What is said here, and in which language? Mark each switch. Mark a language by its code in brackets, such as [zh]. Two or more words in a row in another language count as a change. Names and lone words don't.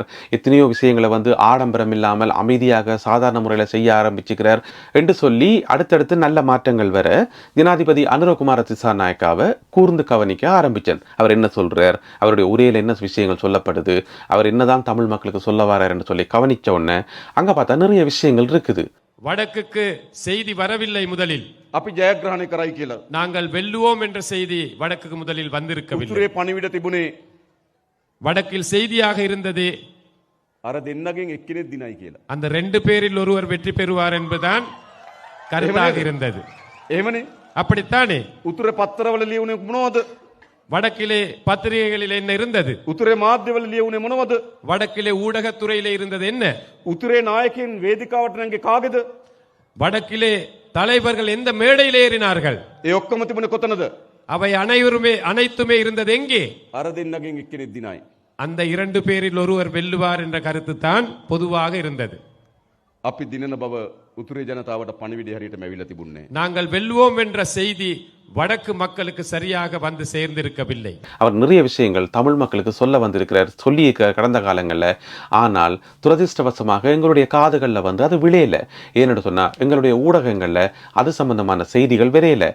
[ta] எத்தனையோ விஷயங்களை ஆடம்பரம் இல்லாமல் அமைதியாக சாதாரண முறையில் செய்ய ஆரம்பிச்சுக்கிறார் என்று சொல்லி அடுத்தடுத்து நல்ல மாற்றங்கள் வர ஜனாதிபதி அனுரகுமார திசாநாயக்காவை கூர்ந்து கவனிக்க ஆரம்பித்தார். அவர் என்ன சொல்றார், அவருடைய உரையில் என்ன விஷயங்கள் சொல்லப்படுது, அவர் என்னதான் தமிழ் மக்களுக்கு சொல்ல வரார் என்று சொல்லி கவனிச்ச உடனே அங்கே பார்த்தா நிறைய விஷயங்கள் இருக்குது. வடக்குக்கு செய்தி வரவில்லை. முதலில் [si] අපි ජයග්‍රහණය කරයි කියලා. [ta] நாங்கள் வெல்லுவோம் என்ற செய்தி வடக்குக்கு முதலில் வந்திருக்கவில்லை. [si] උතුරේ පණිවිඩ තිබුණේ [ta] வடக்கில் செய்தியாக இருந்தது [si] අර දෙන්නගෙන් එක්කෙනෙක් දිනයි කියලා. [ta] அந்த 2 பேரில் ஒருவர் வெற்றி பெறுவார் என்பதுதான் கருத்தாக இருந்தது. [si] එහෙමනේ. [ta] அப்படித்தானே [si] උතුරේ පත්තරවල ලියුනේ මොනවද? [ta] வடக்கிலே பத்திரிகைகளில் என்ன இருந்தது? [si] උතුරේ මාධ්‍යවල ලියුනේ මොනවද? [ta] வடக்கிலே ஊடகத்துறையிலே இருந்தது என்ன? [si] උතුරේ නායකයන් වේදිකාවට නැංගේ කාගේද? [ta] வடக்கிலே தலைவர்கள் எந்த மேடையில் ஏறினார்கள்? [si] ඒ ඔක්කොම තිබුණේ කොතනද? [ta] அவை அனைத்துமே இருந்தது எங்கே? [si] අර දෙන්නගෙන් එක්කෙනෙක් දිනයි. [ta] அந்த 2 பேரில் ஒருவர் வெல்லுவார் என்ற கருத்து தான் பொதுவாக இருந்தது. [si] අපි දිනන බව උතුරේ ජනතාවට පණිවිඩය හරියටම ඇවිල්ලා තිබුණේ. [ta] நாங்கள் வெல்வோம் என்ற செய்தி வடக்கு மக்களுக்கு சரியாக வந்து சேர்ந்திருக்கவில்லை. அவர் நிறைய விஷயங்கள் தமிழ் மக்களுக்கு சொல்ல வந்திருக்கிறார், சொல்லியிருக்கிறார் கடந்த காலங்களில். ஆனால் துரதிருஷ்டவசமாக எங்களுடைய காதுகளில் வந்து அது விளையல. ஏன்னு சொன்னால் எங்களுடைய ஊடகங்களில் அது சம்பந்தமான செய்திகள் விரையல.